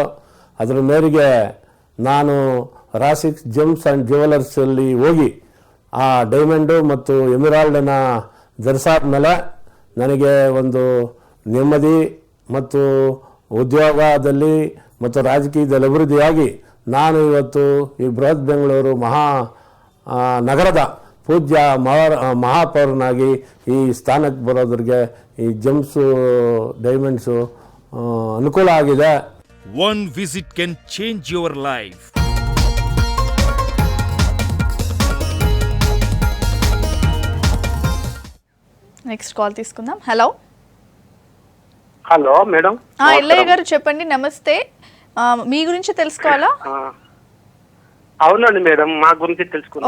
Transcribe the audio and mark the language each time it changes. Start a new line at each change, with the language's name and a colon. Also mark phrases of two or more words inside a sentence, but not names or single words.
Kannada: ಅದರ ಮೇರೆಗೆ ನಾನು ರಾಸಿಕ್ ಜೆಮ್ಸ್ ಆ್ಯಂಡ್ ಜ್ಯುವೆಲರ್ಸಲ್ಲಿ ಹೋಗಿ ಆ ಡೈಮಂಡು ಮತ್ತು ಎಮಿರಾಲ್ಡನ್ನು ಧರಿಸಾದ ಮೇಲೆ ನನಗೆ ಒಂದು ನೆಮ್ಮದಿ ಮತ್ತು ಉದ್ಯೋಗದಲ್ಲಿ ಮತ್ತು ರಾಜಕೀಯದಲ್ಲಿ ಅಭಿವೃದ್ಧಿಯಾಗಿ ನಾನು ಇವತ್ತು ಈ ಬೃಹತ್ ಬೆಂಗಳೂರು ನಗರದ ಪೂಜ್ಯ ಮಹಾಪೌರನಾಗಿ ಈ ಸ್ಥಾನಕ್ಕೆ ಬರೋದ್ರಿಗೆ ಈ ಜೆಮ್ಸು ಡೈಮಂಡ್ಸು ಅನುಕೂಲ ಆಗಿದೆ.
English: One visit can change your life.
Telugu: నెక్స్ట్ కాల్ తీసుకుందాం. హలో హలో మేడం. ఎల్లయ్య గారు చెప్పండి. నమస్తే, మీ గురించి తెలుసుకోవాలా? అవునండి మేడం, మా గురించి తెలుసుకున్నాను.